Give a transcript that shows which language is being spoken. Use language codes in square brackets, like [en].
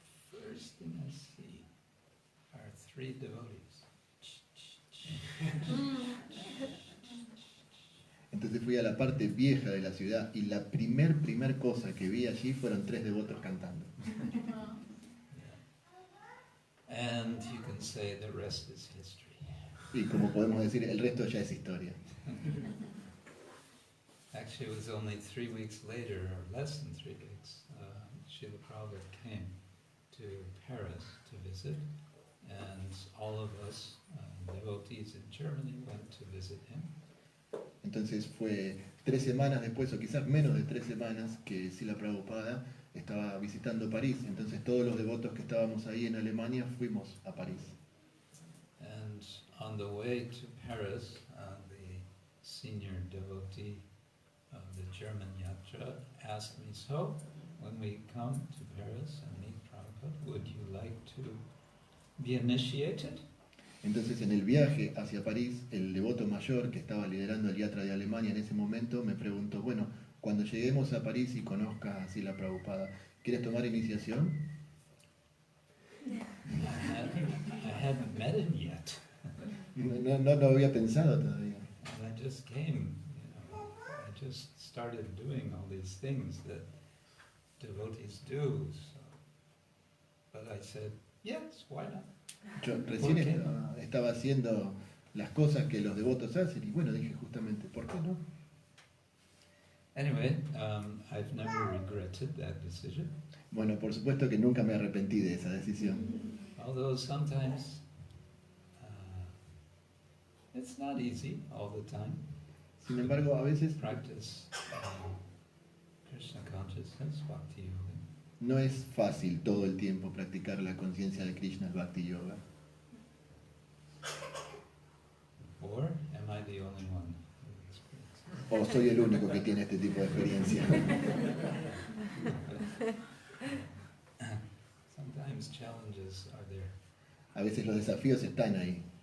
[en] First thing I see are 3 devotees. [es] Entonces fui a la parte vieja de la ciudad y la primer cosa que vi allí fueron 3 devotos cantando. [en] And you can say the rest is history. [es] Y como podemos decir, el resto ya es historia. [en] Actually, it was only 3 weeks later, or less than 3 weeks, Srila Prabhupada came to Paris to visit, and all of us devotees in Germany went to visit him. [es] Entonces fue 3 semanas después, o quizás menos de 3 semanas, que Srila Prabhupada estaba visitando París. Entonces todos los devotos que estábamos ahí en Alemania fuimos a París. [en] And on the way to Paris, the senior devotee of the German Yatra asked me, so, when we come to Paris and meet Prabhupada, would you like to be initiated? [es] Entonces en el viaje hacia París, el devoto mayor que estaba liderando el yatra de Alemania en ese momento me preguntó, bueno, cuando lleguemos a París y conozcas a Srila Prabhupada, ¿quieres tomar iniciación? [en] I hadn't met him yet. [es] No lo había pensado todavía. [en] And I just came, I just started doing all these things that devotees do. So. But I said, yes, why not? [es] Yo recién estaba haciendo las cosas que los devotos hacen. Y bueno, dije justamente, ¿por qué no? [en] Anyway, I've never regretted that decision. [es] Bueno, por supuesto que nunca me arrepentí de esa decisión. [en] Although sometimes it's not easy all the time. [es] Sin embargo, a veces [en] Practice Krishna consciousness, bhakti yoga. [es] no es fácil todo el tiempo practicar la conciencia de Krishna, el Bhakti Yoga. [en] Or am I the only one who experiences? [es] O soy el único que tiene este tipo de experiencia. [en] Sometimes challenges are there. [es] A veces los desafíos están ahí.